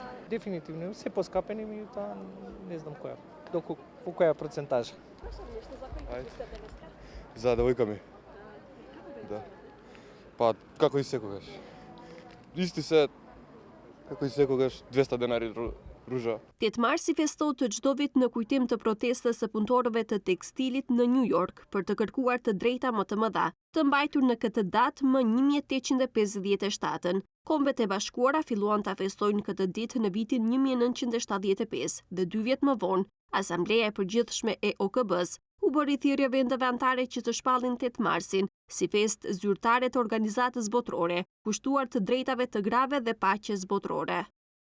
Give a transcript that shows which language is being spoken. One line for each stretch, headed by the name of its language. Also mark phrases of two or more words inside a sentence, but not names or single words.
Macedonian: Дефинитивно се поскапени, меѓутоа не знам која. По која процентажа. Може ли нешто за кој купувате денеска? За девојка ми. Да. Па како и секогаш. Исти се како и секогаш 200 денари ружа.
Albanian: 8 marsi festohet çdo vit në kujtim të protestës së punëtorëve të tekstilit në New York për të kërkuar të drejta më të mëdha, të mbajtur në këtë datë më 1857. Kombet e Bashkuara filluan ta festojnë këtë ditë në vitin 1975 dhe 2 vjet më vonë, Asambleja e Përgjithshme e OKB-s u bëri thirrje vendeve anëtare që të shpallin 8 marsin si festë zyrtare të organizatës botërore, kushtuar të drejtave të grave dhe paqes botërore.